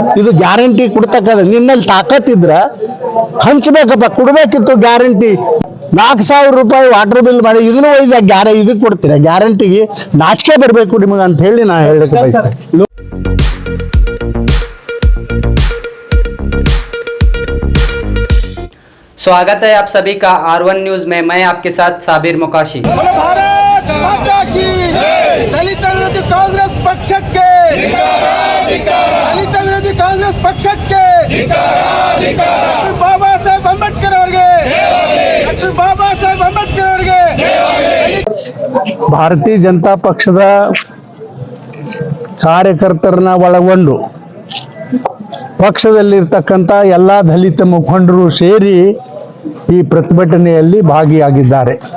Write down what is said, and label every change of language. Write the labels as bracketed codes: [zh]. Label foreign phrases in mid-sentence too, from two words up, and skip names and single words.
[kn] ಇದು ಗ್ಯಾರಂಟಿ ಕೊಡ್ತಕ್ಕಂಥ ನಿನ್ನಲ್ಲಿ ತಾಕತ್ತಿದ್ರ ಹಂಚ್ಬೇಕಪ್ಪ, ಕೊಡ್ಬೇಕಿತ್ತು ಗ್ಯಾರಂಟಿ. 4,000 ರೂಪಾಯಿ ವಾಟರ್ ಬಿಲ್ ಮಾಡಿ ಇದನ್ನು ಒಯ್ದ ಇದಕ್ಕೆ ಕೊಡ್ತೀರಾ ಗ್ಯಾರಂಟಿಗೆ? ನಾಚಿಕೆ ಬರಬೇಕು ನಿಮಗೆ ಅಂತ ಹೇಳಿ ನಾ ಹೇಳಕ್ಕೆ ಬಯಸ್ತೇನೆ. [hi] स्वागत है आप सभी का R1 न्यूज में। मैं आपके साथ साबिर मुकाशी। भारत माता की [kn] ದಲಿತ ವಿರೋಧಿ ಕಾಂಗ್ರೆಸ್ ಪಕ್ಷಕ್ಕೆ ದಲಿತ ವಿರೋಧಿ ಕಾಂಗ್ರೆಸ್ ಪಕ್ಷಕ್ಕೆ ಬಾಬಾ ಸಾಹೇಬ್ ಅಂಬೇಡ್ಕರ್ ಅವರಿಗೆ ಡಾಕ್ಟರ್ ಬಾಬಾ ಸಾಹೇಬ್ ಅಂಬೇಡ್ಕರ್ ಅವರಿಗೆ ಭಾರತೀಯ ಜನತಾ ಪಕ್ಷದ ಕಾರ್ಯಕರ್ತರನ್ನ ಒಳಗೊಂಡು ಪಕ್ಷದಲ್ಲಿರ್ತಕ್ಕಂಥ ಎಲ್ಲ ದಲಿತ ಮುಖಂಡರು ಸೇರಿ ಈ ಪ್ರತಿಭಟನೆಯಲ್ಲಿ ಭಾಗಿಯಾಗಿದ್ದಾರೆ.